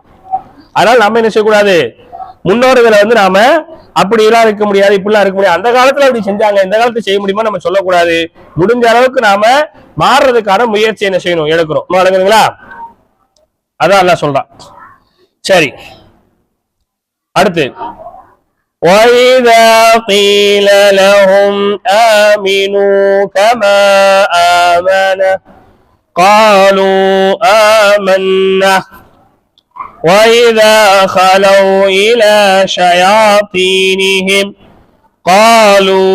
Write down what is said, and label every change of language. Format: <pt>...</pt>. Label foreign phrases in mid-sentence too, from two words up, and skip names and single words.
<ta>அதனால நம்ம என்ன செய்யக்கூடாது, முன்னோர்களை வந்து நாம அப்படி எல்லாம் இருக்க முடியாது, இப்படிலாம் இருக்க முடியாது, அந்த காலத்துல அப்படி செஞ்சாங்க, இந்த காலத்துல செய்ய முடியுமா நம்ம சொல்லக்கூடாது. முடிஞ்ச அளவுக்கு நாம மாறுறதுக்கான முயற்சி என்ன செய்யணும், எடுக்கிறோம். வழங்குங்களா? அதான் அல்லாஹ் சொல்றான். சரி, அடுத்து</ta> <ar>وَإِذَا قِيلَ لَهُمْ آمِنُوا كَمَا آمَنَ قَالُوا آمَنَّا وَإِذَا خَلَوْا إِلَى شَيَاطِينِهِمْ قَالُوا</ar>